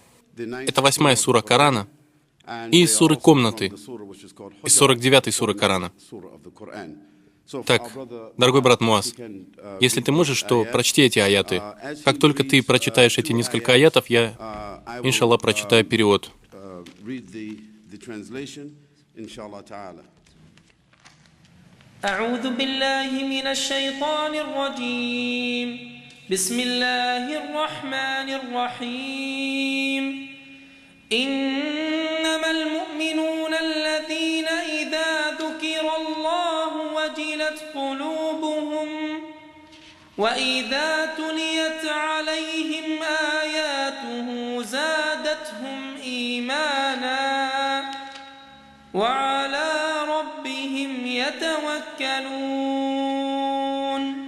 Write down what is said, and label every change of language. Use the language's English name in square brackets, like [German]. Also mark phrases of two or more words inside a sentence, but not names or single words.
[Russian] Это 8-я сура Корана, и из суры «Комнаты», из 49-й суры Корана. Так, дорогой брат Муаз, если ты можешь, то прочти эти аяты. Как только ты прочитаешь эти несколько аятов, я, иншаллах, прочитаю перевод. [Arabic] أعوذ بالله من الشيطان الرجيم. بسم الله الرحمن الرحيم. إنما المؤمنون الذين إذا ذكر الله وجلت قلوبهم وإذا تليت عليهم آياته زادتهم إيمانا وعلى ربهم يتوكلون.